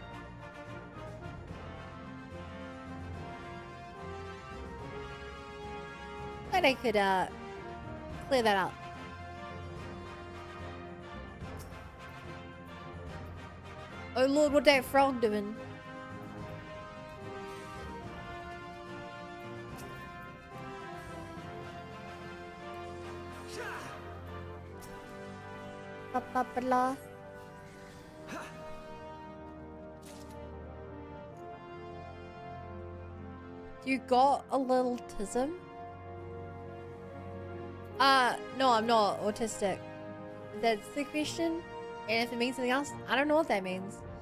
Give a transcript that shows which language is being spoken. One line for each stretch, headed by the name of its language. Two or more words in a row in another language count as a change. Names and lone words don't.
English: Glad I could clear that up. Oh lord, what that frog doing? Ba-ba-ba-la. You got a little tism? No, I'm not autistic. That's the question. And if it means something else, I don't know what that means.